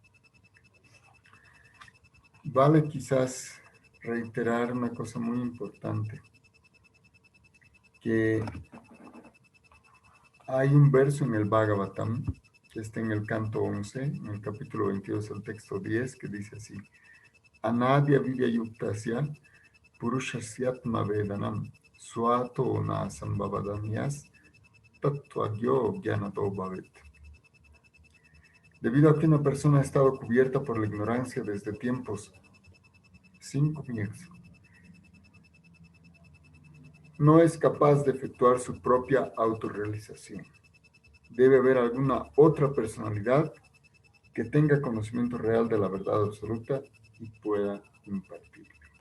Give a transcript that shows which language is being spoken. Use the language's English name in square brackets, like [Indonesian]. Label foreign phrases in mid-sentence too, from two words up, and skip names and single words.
[Spanish] Vale quizás reiterar una cosa muy importante, que hay un verso en el Bhagavatam, que está en el canto 11, en el capítulo 22, el texto 10, que dice así, [Sanskrit] अनाद्य विद्या युक्तस्य पुरुषस्यात्म वेदनम् स्वतो न सम्भवादन्यस् तत्त्वज्ञो ज्ञानदो भवेत्. [Spanish] Debido a que una persona ha estado cubierta por la ignorancia desde tiempos sin comienzo, no es capaz de efectuar su propia autorrealización. Debe haber alguna otra personalidad que tenga conocimiento real de la verdad absoluta y pueda impartirla.